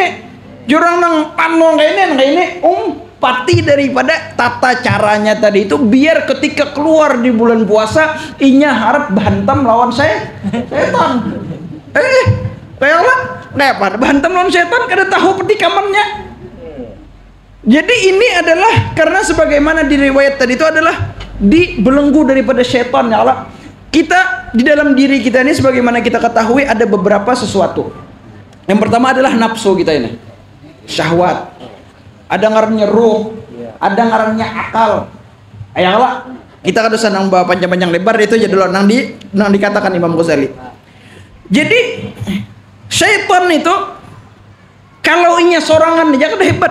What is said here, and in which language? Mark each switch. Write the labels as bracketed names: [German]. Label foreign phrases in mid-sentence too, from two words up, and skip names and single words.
[Banjar] Jurang nang pano kayak ini. Pati daripada tata caranya tadi itu biar ketika keluar di bulan puasa inya harap bantam lawan setan. Kayak bantam lawan setan kada tahu petikamannya. [Indonesian] Jadi ini adalah karena sebagaimana di riwayat tadi itu adalah dibelenggu daripada setan [Arabic] ya Allah. [Indonesian] Kita di dalam diri kita ini sebagaimana kita ketahui ada beberapa sesuatu. Yang pertama adalah nafsu kita ini. Syahwat. [Banjar] Ada ngarannya ruh, ada ngarannya akal. Ayolah, kita kada usah nang bawa panjang-panjang lebar itu aja dulu nang dikatakan Imam Ghazali. Jadi syaitan itu kalau inya sorangan aja kada hebat.